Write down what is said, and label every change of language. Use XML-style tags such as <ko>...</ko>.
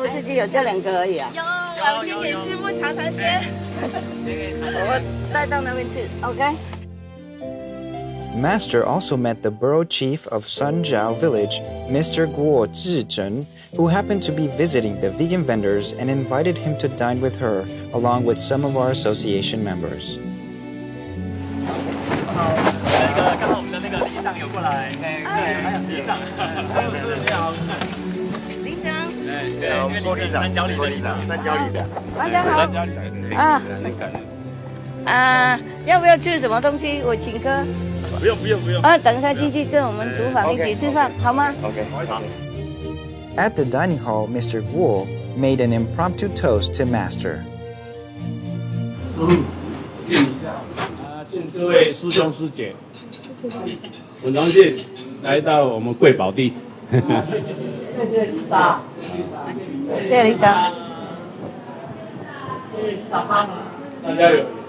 <zh>我自己有这2个而已啊。有，我先给师傅尝尝鲜。我带到那边去 ，OK。</zh> <en>Master also met the borough chief of Sunjiao village, Mr. Guo Zhizhen, who happened to be visiting the vegan vendors and invited him to dine with her, along with some of our association members.</en> <zh>里长，郭里长，三角里的，大家好。要不要吃什么东西？我请客。不用。等一下继续跟我们厨房一起吃饭，好吗？OK， 好。</zh> <en>At the dining hall, Mr. Guo made an impromptu toast to Master.</en> <zh>敬各位师兄师姐，很荣幸来到我们贵宝地。谢谢李长，谢谢李长。大家有。</zh>